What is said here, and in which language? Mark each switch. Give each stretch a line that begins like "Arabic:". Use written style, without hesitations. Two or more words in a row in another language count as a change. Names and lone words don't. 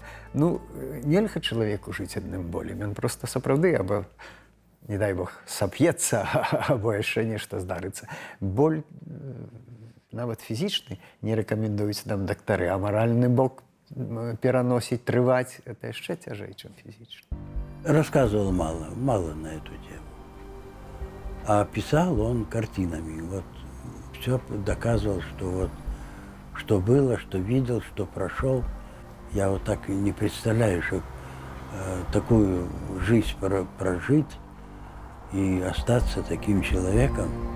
Belarusian: Нельга чалавеку жыць адным болем. Ён проста сапраўды або, не дай Бог, сап'ецца, або яшчэ нешта здарыцца. Боль, нават фізічны, не рэкамендуюць нам дактары, а маральны бок пераносіць, трываць, это яшчэ цяжэй, чым фізічна.
Russian: Рассказывал мало на эту тему. А писал он картинами. Вот все доказывал, что вот что было, что видел, что прошел. Я вот так и не представляю, что такую жизнь прожить и остаться таким человеком.